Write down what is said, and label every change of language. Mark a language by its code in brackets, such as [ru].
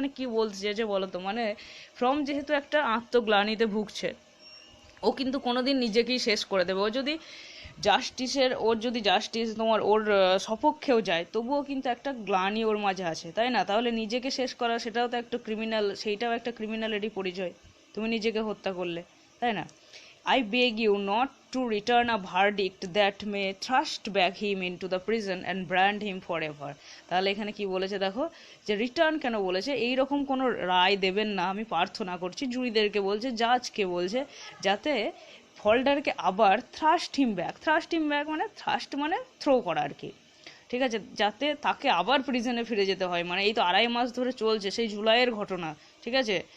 [bn] এখানে কি বলছে যে বলো তো, মানে ফ্রম যেহেতু একটা আত্মগ্লানিতে ভুগছে, ও কিন্তু কোনোদিন নিজেকেই শেষ করে দেবে। ওর যদি জাস্টিস তোমার ওর সপক্ষেও যায়, তবুও কিন্তু একটা গ্লানি ওর মাঝে আছে, তাই না? তাহলে নিজেকে শেষ করা, সেটাও তো একটা ক্রিমিনাল, সেইটাও একটা ক্রিমিনালেরই পরিচয়, তুমি নিজেকে হত্যা করলে, তাই না? [en] I beg you not to return a verdict that may thrust back him into the prison and brand him forever. [bn] তাহলে এখানে কি বলেছে দেখো, যে রিটার্ন কেন বলেছে, এই রকম কোনো রায় দেবেন না, আমি প্রার্থনা করছি, জুরিদেরকে বলছে, জাজকে বলছে, যাতে ফল্ডারকে আবার থ্রাস্ট হিম ব্যাক মানে মানে থ্রো করা আর কি, ঠিক আছে? যাতে তাকে আবার প্রিজনে ফিরে যেতে হয়। মানে এই তো 2.5 মাস ধরে চলছে, সেই জুলাইয়ের ঘটনা, ঠিক আছে?